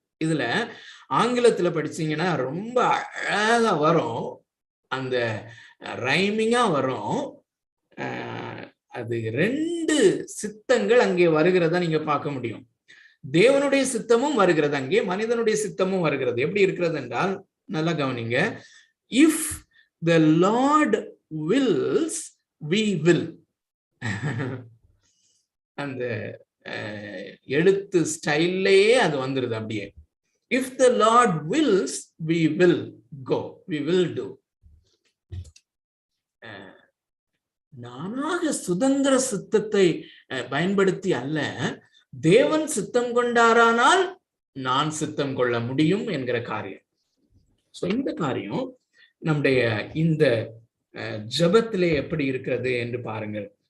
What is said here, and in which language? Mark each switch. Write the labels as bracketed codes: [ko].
[ta] இதுல ஆங்கிலத்துல படிச்சீங்கன்னா ரொம்ப அழகா வரும், அந்த ரைமிங்கா வரும். அது 2 சித்தங்கள் அங்கே வருகிறதா நீங்க பார்க்க முடியும். தேவனுடைய சித்தமும் வருகிறது அங்கே, மனிதனுடைய சித்தமும் வருகிறது. எப்படி இருக்கிறது என்றால் நல்லா கவனிங்க. [en] If the Lord wills, we will. [ta] அந்த எழுத்து ஸ்டைல்லையே அது வந்துருது அப்படியே. [en] If the Lord wills, we will go, we will do. [ta] நானாக சுதந்திர சித்தத்தை பயன்படுத்தி அல்ல, தேவன் சித்தம் கொண்டாரானால் நான் சித்தம் கொள்ள முடியும் என்கிற காரியம். சோ இந்த காரியம் நம்முடைய இந்த ஜெபத்திலே எப்படி இருக்கிறது என்று பாருங்கள்.